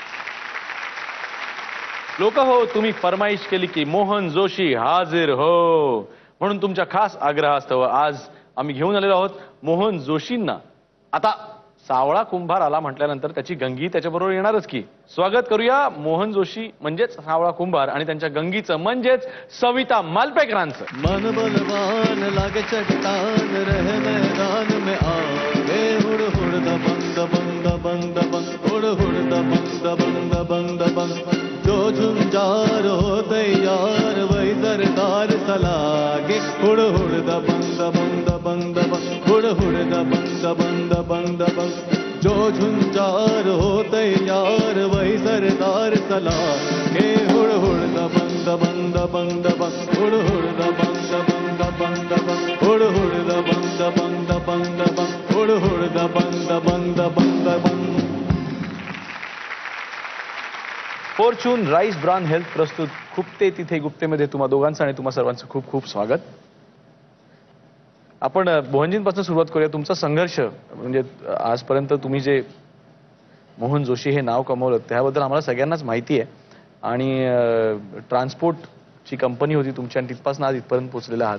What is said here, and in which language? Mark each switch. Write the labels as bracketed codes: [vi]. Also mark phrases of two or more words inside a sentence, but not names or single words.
[mr] लोक हो, तुम्ही फरमाईश केली की मोहन जोशी हाजीर हो, म्हणून तुमच्या खास आग्रहास्तव आज आम्ही घेऊन आलेलो आहोत मोहन जोशींना. आता सावळा कुंभार आला म्हटल्यानंतर त्याची गंगी त्याच्याबरोबर येणारच की. स्वागत करूया मोहन जोशी म्हणजेच सावळा कुंभार आणि त्यांच्या गंगीचं म्हणजेच सविता मालपेकरांचं. [hi] मन बलवान लागे चट्टान रहे मैदान में आगे, हुड़ हुड़ दबंग दबंग दबंग दबंग, हुड़ हुड़ दबंग दबंग दबंग दबंग, जो झुंझार हो तैयार वही दरदार सलागे, हुड़ हुड़ दबंग दबंग दबंग दबंग, हुड़ हुड़ दबंग दबंग दबंग दबंग, जो झुंझार हो तैयार वही सरदार सलागे, हुड़ हुड़ दबंग दबंग दबंग दबंग, हुड़ हुड़ दबंग दबंग दबंग दबंग, हुड़ हुड़ दबंग दबंग दबंग दबंग, हुड़ हुड़ दबंग दबंग दबंग दबंग. [mr] फॉर्च्यून राईस ब्राउन हेल्थ प्रस्तुत खुपते तिथे गुप्तेमध्ये तुम्हा दोघांचं आणि तुम्हा सर्वांचं खूप खूप स्वागत. आपण मोहनजींपासून सुरुवात करूया. तुमचा संघर्ष म्हणजे आजपर्यंत तुम्ही जे मोहन जोशी हे नाव कमवलं त्याबद्दल आम्हाला सगळ्यांनाच माहिती आहे आणि ट्रान्सपोर्टची कंपनी होती तुमची आणि तिथपासून आज इथपर्यंत पोहोचलेला आहात.